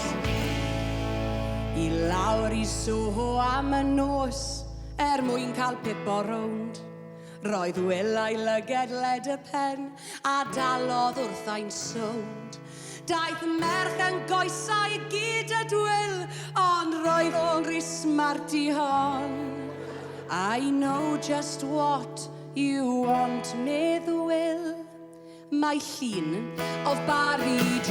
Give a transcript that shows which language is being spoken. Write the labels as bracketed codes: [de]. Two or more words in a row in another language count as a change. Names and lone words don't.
[cy] I lawr I Soho am y nos, mwyn cael pip o rownd. Roedd Wil a'i lyged led y pen a dalodd wrth ein sownd. Daeth merch yn goesau gyd y Wil, ond roedd o'n rhy smart I hon. [en] I know just what you want, [cy] medd Wil. Mae llun o Bari